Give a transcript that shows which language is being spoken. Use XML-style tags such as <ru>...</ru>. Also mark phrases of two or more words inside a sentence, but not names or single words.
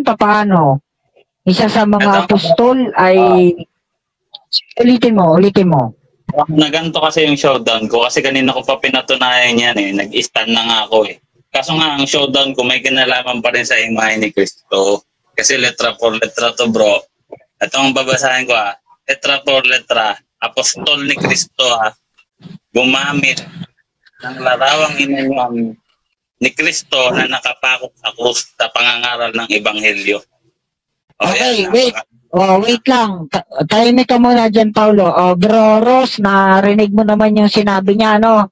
<tl>Paano? Isa sa mga apostol ay ulitin mo. Naganto kasi yung showdown ko kasi kanina ko pa pinatunayan yan eh. Nag-stand na nga ako eh. Kaso nga ang showdown ko may kinalaman pa rin sa imahe ni Kristo. Kasi letra por letra to bro. Ito ang babasahin ko letra por letra. Apostol ni Kristo gumamit ng larawang inanyuan ni Kristo na nakapakot sa krus sa pangangaral ng Ebanghelyo. Okay, wait. Wait lang. Tahimik ka muna dyan, Paulo. Bro Ross, narinig mo naman yung sinabi niya, ano?</tl>